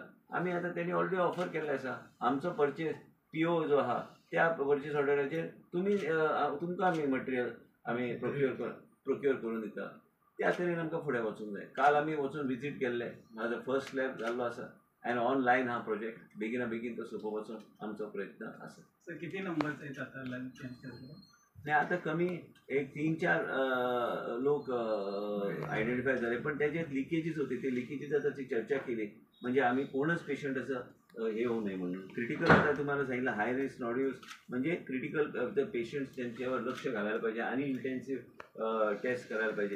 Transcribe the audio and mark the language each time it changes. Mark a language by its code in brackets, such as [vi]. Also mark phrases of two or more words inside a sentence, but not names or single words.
[kok] आमी आतां त्यांनी [en] already offer [kok] केल्ले आसा आमचो [en] purchase PO [kok] जो आहा त्या परचेस ऑर्डराचेर तुमकां आमी मटेरियल आमी प्रोक्युअर करून दिता. त्या तरेन आमकां फुडें वचूंक जाय. काल आमी वचून विजीट केल्ले म्हाजो [en] first slab [kok] जाल्लो आसा आनी ऑनलायन हा प्रोजेक्ट बेगीन तो सोंपोवपाचो आमचो प्रयत्न आसा. [mr] सर किती नंबरचे आहेत आता [en] lung cancer? [mr] नाही आता कमी एक 3-4 लोक आयडेंटिफाय झाले पण त्याच्यात लिकेजीस होते ते लिकेजीस त्याची चर्चा केली म्हणजे आम्ही कोणच पेशंट असं हे होऊ नये म्हणून. क्रिटिकल आता तुम्हाला सांगितलं [en] high risk nodules [mr] म्हणजे [en] critical patients [mr] त्यांच्यावर लक्ष घालायला पाहिजे आणि [en] intensive test [mr] करायला पाहिजे.